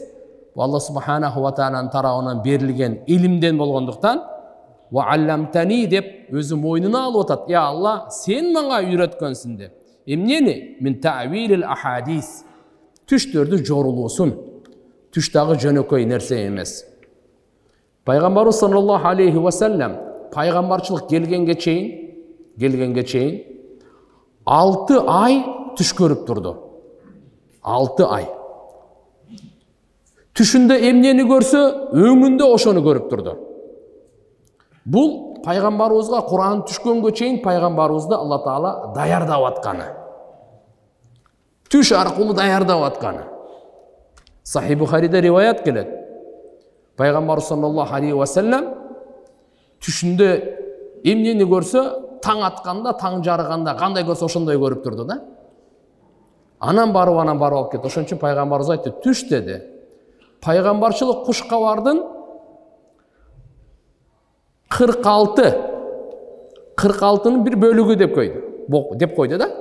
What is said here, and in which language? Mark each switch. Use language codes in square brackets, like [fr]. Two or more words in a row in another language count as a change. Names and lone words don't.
[ky] Бул Алла субханаху ва тааланын тарабынан берилген илимден болгондуктан [ar] وعلمتني [ky] деп өзү мойнуна алып атат. Я Алла, сен мага үйрөткөнсүң деп. Эмнени? [ar] من تأويل الأحاديث. [ky] Түштөрдү жорулуусун. Түш дагы жөнөкөй нерсе эмес. Пайгамбарыбыз [ar] صلى الله عليه وسلم [ky] пайгамбарчылык келгенге чейин 6 ай түш көрүп турду. 6 ай. Түшүндө эмнени көрсө, өңүндө ошону көрүп турду. Бул пайгамбарыбызга Кур'ан түшкөнгө чейин пайгамбарыбызды Алла Таала даярдап атканы. Түш аркылуу даярдап атканы. Сахih Бухариде риваят келет. Пайгамбар [ar] صلى الله عليه وسلم [ky] түшүндө эмнени көрсө, таң атканда, таң жарыганда кандай көрсө ошондой көрүп турду да. Анан барып алып кетти. Ошон үчүн пайгамбарыбыз айтты, түш деди. Пайгамбарчылык кушкабардын 46-нын бир бөлүгү деп койду да.